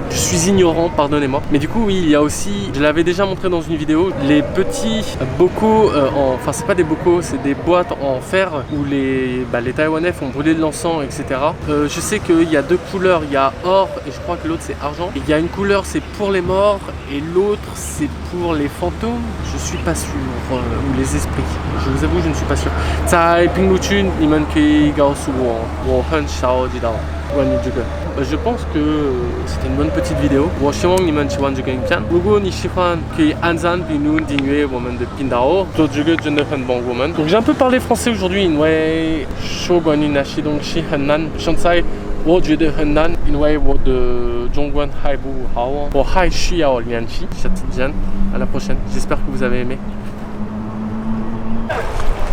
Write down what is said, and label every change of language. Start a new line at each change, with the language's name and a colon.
French: Je suis ignorant, pardonnez-moi. Mais du coup oui, il y a aussi, je l'avais déjà montré dans une vidéo, les petits bocaux, enfin c'est pas des bocaux, c'est des boîtes en fer où les Taïwanais font brûler de l'encens, etc. Je sais qu'il y a deux couleurs, il y a or et je crois que l'autre c'est argent. Et il y a une couleur c'est pour les morts et l'autre c'est pour les fantômes, je suis pas sûr, ou les esprits. Je vous avoue, je ne suis pas sûr.
Chinese: 在评论区你们可以告诉我，我很少知道关于这个。
French: Je pense que c'était une bonne petite vidéo.
Chinese: 我希望你们喜欢这个影片。如果你喜欢，可以按赞并订阅我们的频道。做这个真的很帮我们。
French: Donc j'ai un peu parlé français aujourd'hui，
Chinese: 因为说关于那些东西很难。现在我觉得很难，因为我的中文还不好。我还需要练习。下次见，
French: à la prochaine. J'espère que vous avez aimé.